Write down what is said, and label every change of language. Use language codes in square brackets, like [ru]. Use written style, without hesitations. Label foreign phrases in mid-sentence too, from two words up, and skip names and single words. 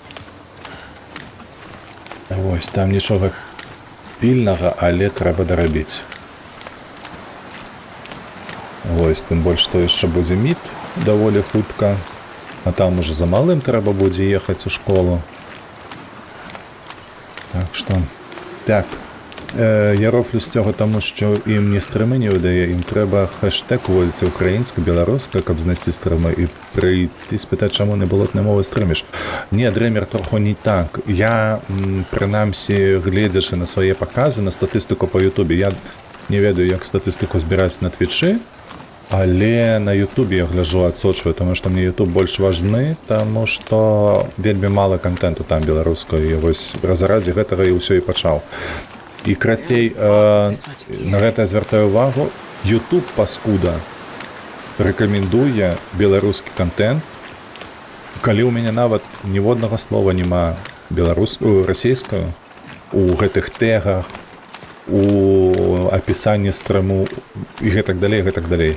[be] Вось, там нічога пільнага, але трэба дарабіць. Вось, тым больш, што яшчэ будзе мід даволі хутка, а там уже за малым трэба будзе ехаць у школу. Так што, [uk] так, я роблю з цього тому, що ім не стрими не видає, їм треба хештег уводиться українська-білоруська, каб знайти стрими і прийти спитати, чому не болотної мови стримиш. Ні, Дремер, трохи не так. Я, принаймсі, глядячи на свої покази, на статистику по Ютубі, [be] я не ведаю, [uk] як статистику збирається на Твічі, але на Ютубі я гляжу, відсочую, тому що мені Ютуб більш важний, тому що вельми мало контенту там білоруського, і ось заради [be] гэтага і ўсё і пачаў. І крацей, на гэта звяртаю увагу, YouTube паскуда рэкамендуе беларускі контент, калі ў мяне нават ніводнага слова няма расійскую у гэтых тегах, у апісанні стрэму і гэтак далей, гэтак далей.